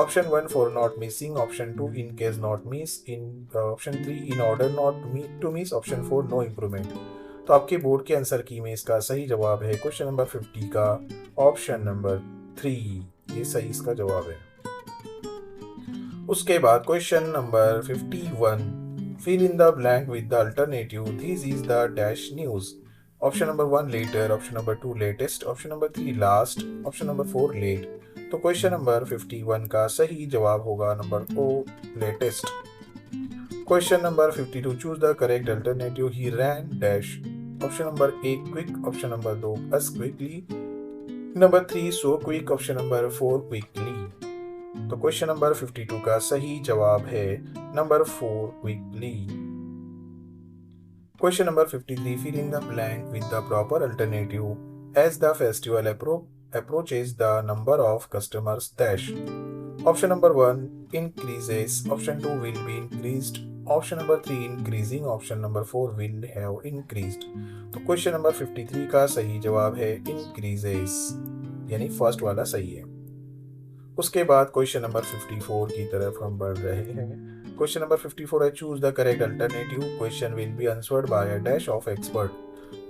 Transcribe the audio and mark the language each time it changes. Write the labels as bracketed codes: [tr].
[en] Option 1, for not missing. Option 2, in case not miss. Option 3, in order not to miss. [hi] Option 4, [en] No improvement. [hi] तो आपके board के answer की में इसका सही जवाब है क्वेश्चन नंबर 50 का ऑप्शन नंबर 3, ये सही इसका जवाब है। उसके बाद [en] Question number 51, fill in the blank with the alternative. This is the dash news. Option number 1, later. Option number 2, latest. Option number 3, last. Option number 4, late. [hi] तो क्वेश्चन नंबर 51 का सही जवाब होगा number O, latest. [en] Question number 52, choose the correct alternative. He ran dash. Option number 1, quick. Option number 2, as quickly. Number 3, so quick. [hi] Option number 4, quickly. तो question number 52 का सही जवाब है number 4, quickly. [en] Question number 53, fill in the blank with the proper alternative. As the festival approaches, the number of customers dash. Option number 1, increases. Option 2, will be increased. Option number 3, increasing. Option number 4, will have increased. [hi] तो question number 53 का सही जवाब है increases, यानी first वाला सही है। उसके बाद क्वेश्चन नंबर 54 की तरफ हम बढ़ रहे हैं। [en] Question number 54 है, choose the correct alternative. Question will be answered by a dash of expert.